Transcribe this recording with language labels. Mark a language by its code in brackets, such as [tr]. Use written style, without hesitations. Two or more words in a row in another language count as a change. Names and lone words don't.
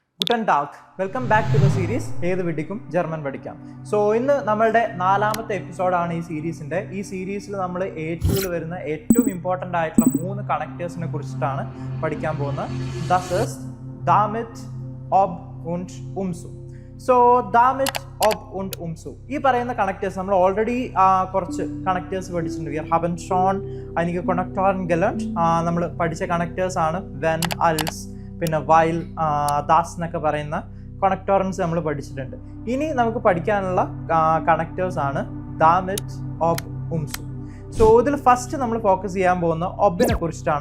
[de] Guten Tag. [en] Welcome back to the series [ml] ഏത് വിഡിക്കും ജർമ്മൻ പഠിക്കാം. സോ ഇന്ന് നമ്മളുടെ 4ാമത്തെ എപ്പിസോഡാണ് ഈ സീരീസിൻ്റെ. ഈ സീരീസിൽ നമ്മൾ A2 വരുന്ന ഏറ്റവും ഇമ്പോർട്ടൻ്റ് ആയിട്ടുള്ള 3 കണക്റ്റേഴ്സിനെ കുറിച്ചിട്ടാണ് പഠിക്കാൻ പോകുന്നത്. [de] Das ist, damit, ob und umso. സോ damit, ob und umso. [ml] ഈ പറയുന്ന കണക്റ്റേഴ്സ് നമ്മൾ ഓൾറെഡി കുറച്ച് കണക്റ്റേഴ്സ് പഠിച്ചിട്ടുണ്ട്. [de] Wir haben schon einige Konnektoren gelernt. [ml] നമ്മൾ പഠിച്ച കണക്റ്റേഴ്സ് ആണ് [de] when, als, [ml] പിന്നെ [de] weil, dass [ml] എന്നൊക്കെ പറയുന്ന കണക്ടോറൻസ് നമ്മൾ പഠിച്ചിട്ടുണ്ട്. ഇനി നമുക്ക് പഠിക്കാനുള്ള കണക്റ്റേഴ്സ് ആണ് [de] damit, ob, umso. [ml] സോ ഇതിൽ ഫസ്റ്റ് നമ്മൾ ഫോക്കസ് ചെയ്യാൻ പോകുന്ന ഒബിനെ കുറിച്ചിട്ടാണ്.